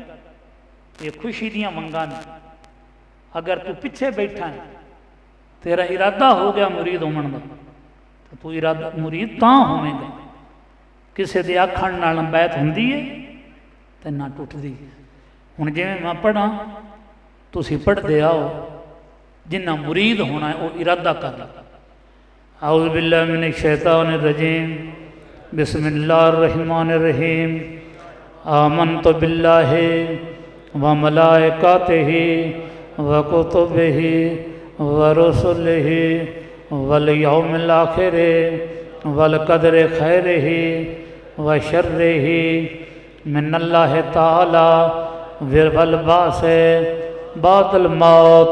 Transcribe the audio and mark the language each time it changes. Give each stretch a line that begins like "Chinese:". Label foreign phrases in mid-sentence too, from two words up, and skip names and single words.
Punjabi: ਯੇ ਖ਼ੁਸ਼ੀ ਦੀਆਂ ਮੰਗਾਂ ਨੇ, ਅਗਰ ਤੂ ਪਿੱਛੇ ਬੈਠਾ ਹੈ ਤੇਰਾ ਇਰਾਦਾ ਹੋ ਗਿਆ ਮੁਰੀਦ ਹੋਣੇ ਕਾ, ਤੋ ਤੂ ਇਰਾਦਾ ਮੁਰੀਦ ਤਾਂ ਹੋਵੇਗਾ। ਕਿਸੀ ਕੇ ਆਖਣ ਨਾਲ ਬੈਤ ਹੁੰਦੀ ਹੈ ਤੇ ਨਾ ਟੁੱਟਦੀ। ਹੁਣ ਜਿਵੇਂ ਮੈਂ ਪੜ੍ਹਾਂ ਤੁਸੀਂ ਪੜ੍ਹਦੇ ਆਓ, ਜਿੰਨਾ ਮੁਰੀਦ ਹੋਣਾ ਹੈ ਵੋ ਇਰਾਦਾ ਕਰ ਲੋ।
Arabic: أعوذ بالله من الشيطان الرجيم، بسم الله الرحمن الرحيم. آمنت بالله وملائكته وكتبه ورسله واليوم الآخر والقدر خيره وشره من الله تعالى والبعث بعد الموت.